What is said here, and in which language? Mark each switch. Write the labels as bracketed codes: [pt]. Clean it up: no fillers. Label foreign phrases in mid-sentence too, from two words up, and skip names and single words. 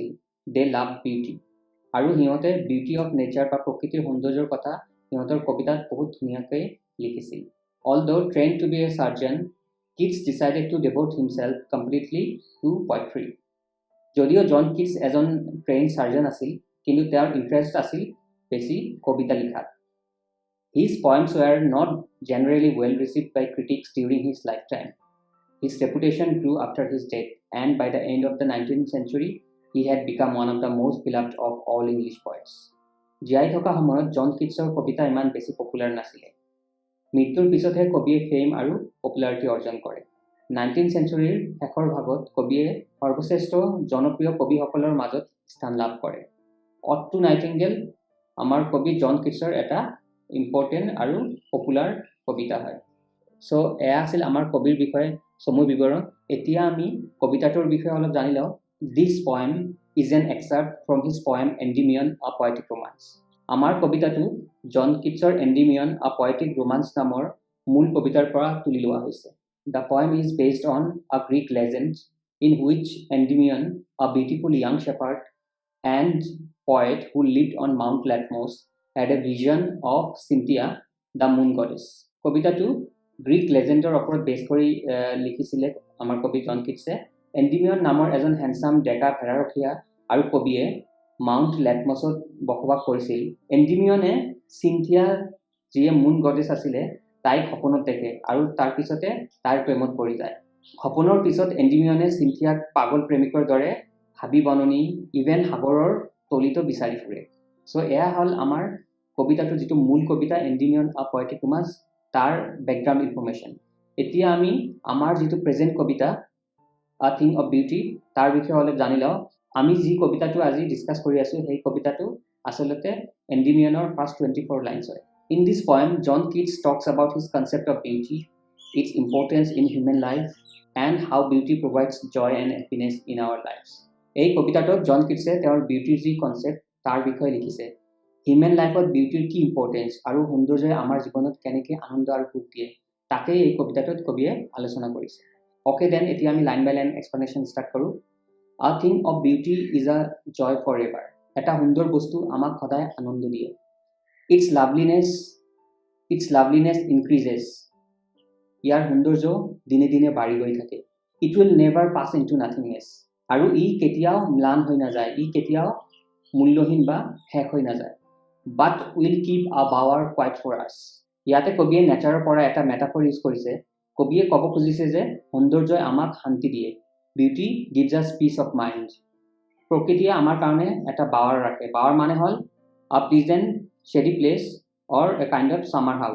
[en] They love beauty, [as] আৰু সিহঁতে [en] beauty of nature [as] বা প্ৰকৃতিৰ সৌন্দৰ্যৰ কথা সিহঁতৰ কবিতাত বহুত ধুনীয়াকৈ লিখিছিল। [en] Although trained to be a surgeon, Keats decided to devote himself completely to poetry. [as] যদিও জন কিটছ এজন [en] trained surgeon [as] আছিল, কিন্তু তেওঁৰ ইণ্টাৰেষ্ট আছিল বেছি কবিতা লিখাত। [en] His poems were not generally well received by critics during his lifetime. His reputation grew after his death, and by the end of the 19th century, he had become one of the most beloved of all English poets. [as] জীয়াই থকা সময়ত জন কিটছৰ কবিতা ইমান বেছি পপুলাৰ নাছিলে। মৃত্যুৰ পিছতহে কবিয়ে ফেম আৰু পপুলাৰিটি অৰ্জন কৰে। 19th চেঞ্চুৰীৰ শেষৰ ভাগত কবিয়ে সৰ্বশ্ৰেষ্ঠ জনপ্ৰিয় কবিসকলৰ মাজত স্থান লাভ কৰে। অড টু নাইটিংগেল আমাৰ কবি জন কিটছৰ এটা ইম্পৰ্টেণ্ট আৰু পপুলাৰ কবিতা হয়। চ' এয়া আছিল আমাৰ কবিৰ বিষয়ে চমু বিৱৰণ। এতিয়া আমি কবিতাটোৰ বিষয়ে অলপ জানি লওঁ। [en] This poem is an excerpt from his poem Endymion, a Poetic Romance. [as] আমাৰ কবিতাটো জন কিটছৰ এণ্ডিমিয়ন আ পয়েটিক ৰোমান্স নামৰ মূল কবিতাৰ পৰা তুলি লোৱা হৈছে। [en] The poem is based on a Greek legend in which Endymion, a beautiful young shepherd and poet who lived on Mount Latmos, had a vision of Cynthia, the moon goddess. [as] কবিতাটো [en] Greek legend [as] ওপৰত বেছ কৰি লিখিছিলে আমাৰ কবি জন কিটছে। এণ্ডিমিয়ন নামৰ এজন হেণ্ডচাম ডেকা ভেড়াৰখীয়া আৰু কবিয়ে মাউণ্ট লেটমছত বসবাস কৰিছিল। এণ্ডিমিয়নে চিন্থিয়া, যিয়ে [en] moon goddess [as] আছিলে, তাইক সপোনত দেখে আৰু তাৰ পিছতে তাইৰ প্ৰেমত পৰি যায়। সপোনৰ পিছত এণ্ডিমিয়নে চিন্থিয়াক পাগল প্ৰেমিকৰ দৰে হাবি বননি, ইভেন সাগৰৰ তলিতো বিচাৰি ফুৰে। চ' এয়া হ'ল আমাৰ কবিতাটো, যিটো মূল কবিতা এণ্ডিমিয়ন আ পয়েটিক ৰোমান্স, তাৰ [en] background information. [as] এতিয়া আমি আমাৰ যিটো প্ৰেজেণ্ট কবিতা আ থিং অফ বিউটি, তাৰ বিষয়ে অলপ জানি লওঁ। আমি যি কবিতাটো আজি ডিছকাছ কৰি আছোঁ, সেই কবিতাটো আচলতে এণ্ডিমিয়নৰ [en] first 24 lines [as] হয়। [en] In this poem, John Keats talks about his concept of beauty, its importance in human life and how beauty provides joy and happiness in our lives. [as] এই কবিতাটোত জন কিটছে তেওঁৰ বিউটিৰ যি কনচেপ্ট তাৰ বিষয়ে লিখিছে। [en] human life [as] বিউটিৰ কি ইম্পৰ্টেঞ্চ আৰু সৌন্দৰ্যই আমাৰ জীৱনত কেনেকৈ আনন্দ আৰু সুখ দিয়ে, তাকেই এই কবিতাটোত কবিয়ে আলোচনা কৰিছে। [en] okay then, [as] এতিয়া আমি [en] line by line explanation start [as] কৰোঁ। [en] A thing of beauty is a joy for ever. [as] এটা সুন্দৰ বস্তু আমাক সদায় আনন্দ দিয়ে। [en] Its loveliness increases. [as] ইয়াৰ সৌন্দৰ্য দিনে দিনে বাঢ়ি গৈ থাকে। [en] It will never pass into nothingness. [as] আৰু ই কেতিয়াও ম্লান হৈ নাযায়, ই কেতিয়াও মূল্যহীন বা শেষ হৈ নাযায়। [en] But will keep a bower quiet for us. [as] ইয়াতে কবিয়ে নেচাৰৰ পৰা এটা [en] metaphor use [as] কৰিছে। কবিয়ে ক'ব খুজিছে যে সৌন্দৰ্যই আমাক শান্তি দিয়ে। [en] Beauty gives us peace of mind. [as] প্ৰকৃতিয়ে আমাৰ কাৰণে এটা বাৱাৰ ৰাখে। [en] বাৱাৰ [as] মানে হ'ল [en] a pleasant shady place or a kind of summer house.